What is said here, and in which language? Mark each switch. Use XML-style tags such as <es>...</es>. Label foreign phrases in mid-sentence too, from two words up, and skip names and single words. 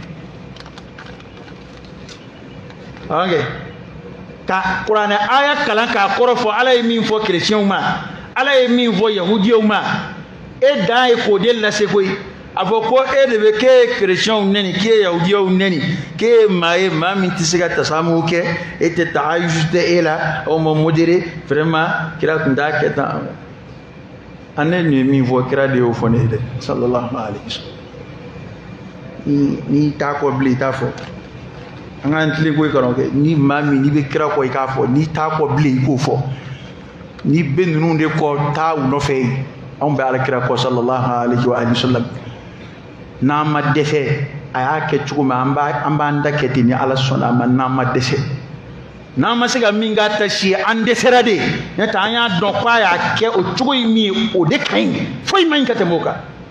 <bm>ka kuranɛ aya kalan k'a kɔrɔ fɔ Ala ye min fɔ chrétienw ma Ala ye min fɔ yahudiyaw ma e dan ye k'o de lase koyi a fɔ ko e de bɛ k'e ye chrétienw nɛni k'e ye yahudiyaw nɛni k'e ye maa ye maa min tɛ se ka tasamuw kɛ e tɛ tahayus tɛ e la o ma</bm> <fr>modéré vraiment</fr> <bm>kira tun t'a kɛ tan an ne nin ye min fɔ kira de y'o fɔ ne ye dɛ</bm> <ar>صلى الله عليه وسلم</ar> <bm>n'i t'a kɔ bilen i t'a fɔ an ka tilen ko i kana kɛ ni maa min n'i bɛ kira kɔ i k'a fɔ n'i t'a kɔ bilen i k'o fɔ n'i bɛ ninnu de kɔ taa u nɔfɛ yen anw bɛ Alakira kɔ</bm> <ar>صلى الله عليه وسلم</ar> <bm>n'an ma dɛsɛ a y'a kɛ cogo min an b'an da kɛ ten ni Ala sɔnna a ma n'an ma dɛsɛ n'an ma se ka min k'a ta si ye an dɛsɛra de n'o tɛ an y'a dɔn k'a y'a kɛ o cogo in min ye o de ka ɲi foyi ma ɲi ka tɛmɛ o kan</bm>